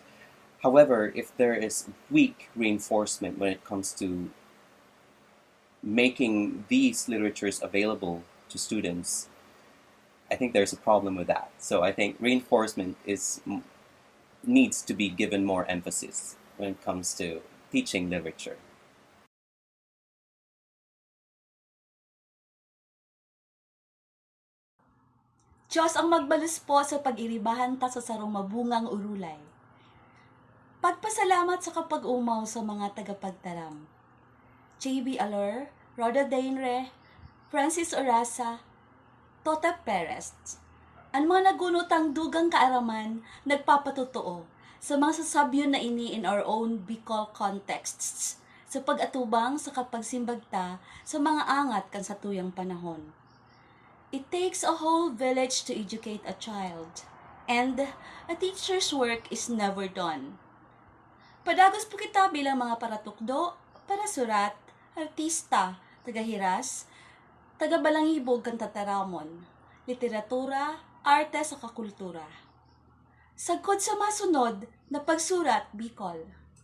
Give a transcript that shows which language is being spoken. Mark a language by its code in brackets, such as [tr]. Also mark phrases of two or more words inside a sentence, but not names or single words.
[en] However, if there is weak reinforcement when it comes to making these literatures available to students, I think there's a problem with that. So I think reinforcement is needs to be given more emphasis when it comes to teaching literature. [bik] Diyos ang magbalus po sa pag-iribahan ta sa sarong mabungang urulay. Pagpasalamat sa kapag-umaw sa mga tagapagtaram. J.B. Aler, Roda Daignre, Francis Orasa, 𝗀𝗶𝘁𝗂𝗍𝗴 Perez. Ang mga nagunutang dugang kaaraman nagpapatotoo sa mga sasabyon na ini [en] in our own Bikol contexts [bik] sa pag-atubang sa kapagsimbagta sa mga angat kan satuyang panahon. [en] It takes a whole village to educate a child, and a teacher's work is never done. [bik] Padagos po kita bilang mga paratukdo, parasurat, artista, tagahiras, tagabalangibog kan tataramon, literatura, arte sa kakultura. Sagkod sa masunod na pagsurat, Bikol.